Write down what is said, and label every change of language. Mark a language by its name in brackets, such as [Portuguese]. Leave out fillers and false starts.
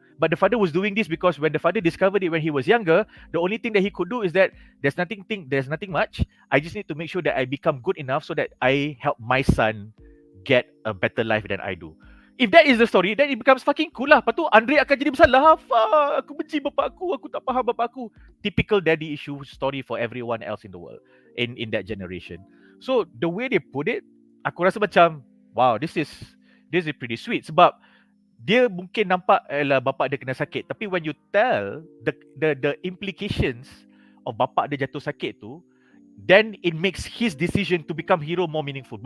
[English] But the father was doing this because when the father discovered it when he was younger, the only thing that he could do is that there's nothing much. I just need to make sure that I become good enough so that I help my son get a better life than I do. If that is the story, then it becomes fucking cool lah. [Malay] Lepas tu Andre akan jadi bersalah. Aku benci bapak aku tak faham bapak aku. [English] Typical daddy issue story for everyone else in the world in that generation. So the way they put it, [Malay] aku rasa macam [English] wow, this is pretty sweet [Malay] sebab dia mungkin nampak bapak dia kena sakit, tapi [English] when you tell the implications of [Malay] bapak dia jatuh sakit tu, [English] then it makes his decision to become hero more meaningful.